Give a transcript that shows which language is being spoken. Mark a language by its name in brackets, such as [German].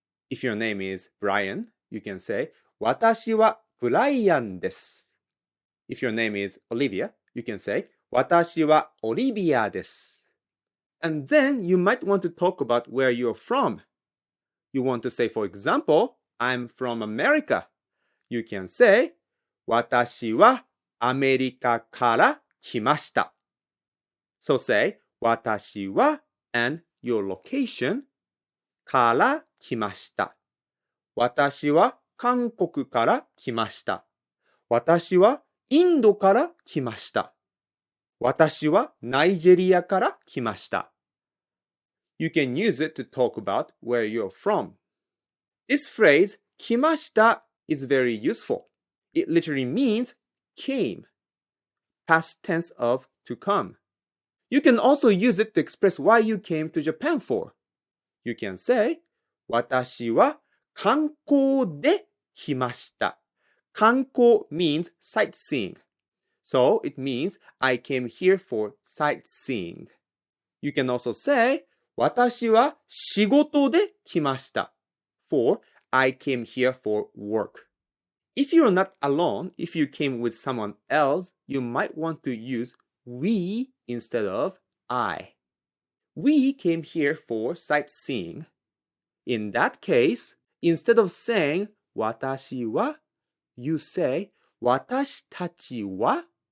[English] If your name is Brian, you can say, [Japanese] 私は Brian です. [English] If your name is Olivia, you can say, [Japanese] 私は Olivia です. [English] And then you might want to talk about where you're from. You want to say, for example, I'm from America. You can say, [Japanese] 私はアメリカから来ました. [English] So say, [Japanese] 私は [English] and your location [Japanese] から来ました. 私は韓国から来ました.私はインドから来ました. 私はナイジェリアから来ました. [English] You can use it to talk about where you're from. This phrase, [Japanese] 来ました, [English] is very useful. It literally means came, past tense of to come. You can also use it to express why you came to Japan for. You can say, [Japanese] 私は観光で来ました. [English] 観光 means sightseeing. So it means I came here for sightseeing. You can also say, [Japanese] 私は仕事で来ました. [English] For I came here for work. If you're not alone, if you came with someone else, you might want to use we instead of I. We came here for sightseeing. In that case, instead of saying [Japanese] 私は, [English] you say [Japanese] 私たちは.